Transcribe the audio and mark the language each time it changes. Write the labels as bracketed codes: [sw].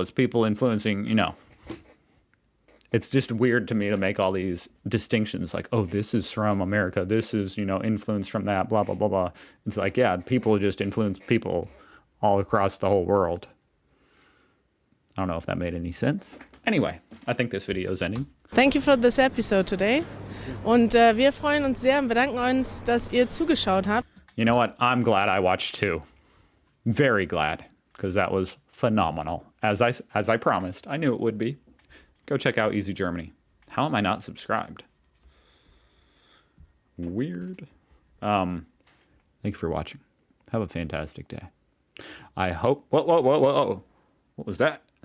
[en] It's people influencing, you know. It's just weird to me to make all these distinctions like, oh, this is from America. This is, you know, influence from that, blah, blah, blah, blah. It's like, yeah, people just influence people all across the whole world. I don't know if that made any sense. Anyway, I think this video is ending. Thank you for this episode today. [de] Und wir freuen uns sehr und bedanken uns, dass ihr zugeschaut habt. [en] You know what? I'm glad I watched too. Very glad, because that was phenomenal. As I promised, I knew it would be. Go check out Easy Germany. How am I not subscribed? Weird. Thank you for watching. Have a fantastic day. I hope. Whoa. What was that?